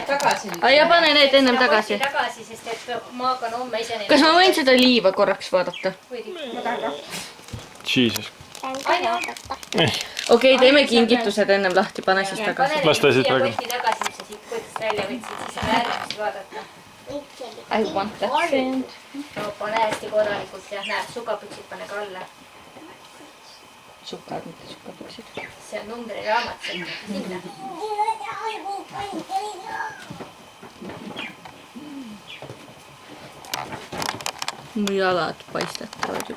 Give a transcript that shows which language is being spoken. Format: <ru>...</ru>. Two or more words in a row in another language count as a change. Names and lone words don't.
<et>Ja pane need ennem tagasi. Tagasi, sest et ma hakkan homme ise neid. Kas ma võin seda liiva korraks vaadata? Jesus. Okei, teeme kingitused ennem lahti. Pane siis tagasi. Las ta siis praegu. Võti tagasi, mis sa siit kotist välja võtsid, siis saab järgmist vaadata.</et> <en>I want that sand.</en> <et>Pane hästi korralikult ja näed, sukapüksid pane ka alla. Sukad, mitte sukapüksid. See on numbriraamat, sinna. Mu jalad paistetavad juba.</et>